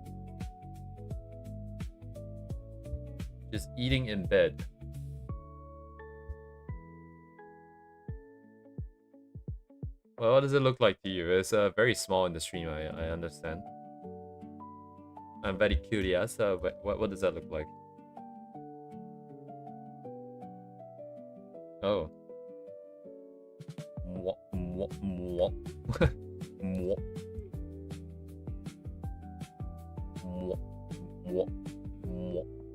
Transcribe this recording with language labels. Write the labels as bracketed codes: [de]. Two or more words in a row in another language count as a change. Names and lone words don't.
[en] Just eating in bed. Well, what does it look like to you? It's very small in the stream, I understand. I'm very curious. What does that look like? Oh. Mwah, mwah, mwah. Mwah. Mwah, mwah, mwah.